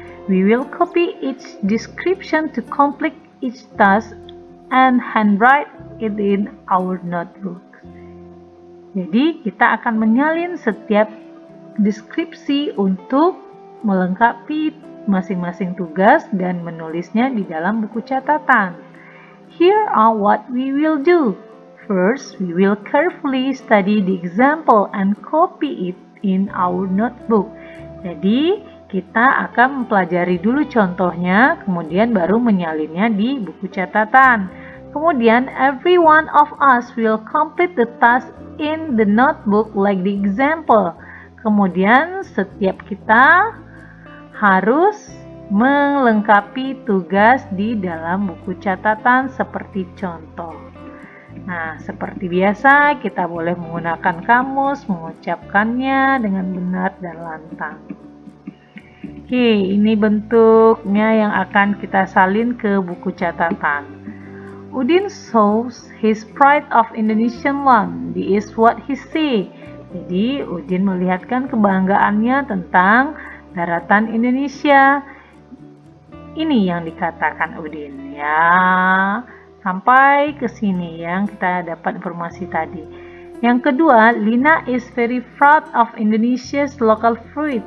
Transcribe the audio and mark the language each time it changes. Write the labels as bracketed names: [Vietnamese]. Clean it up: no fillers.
[English] We will copy each description to complete each task and handwrite it in our notebook. [Indonesian] Jadi kita akan menyalin setiap deskripsi untuk melengkapi masing-masing tugas dan menulisnya di dalam buku catatan. [English] Here are what we will do. First, we will carefully study the example and copy it in our notebook. [Indonesian] Jadi, kita akan mempelajari dulu contohnya, kemudian baru menyalinnya di buku catatan. Kemudian, [English] every one of us will complete the task in the notebook like the example. [Indonesian] Kemudian, setiap kita harus melengkapi tugas di dalam buku catatan seperti contoh. Nah, seperti biasa kita boleh menggunakan kamus, mengucapkannya dengan benar dan lantang. Oke, ini bentuknya yang akan kita salin ke buku catatan. [English] Udin shows his pride of Indonesian land. This is what he say. [Indonesian] Jadi, Udin melihatkan kebanggaannya tentang daratan Indonesia. Ini yang dikatakan Udin ya. Sampai ke sini yang kita dapat informasi tadi. Yang kedua, [English] Lina is very proud of Indonesia's local fruit.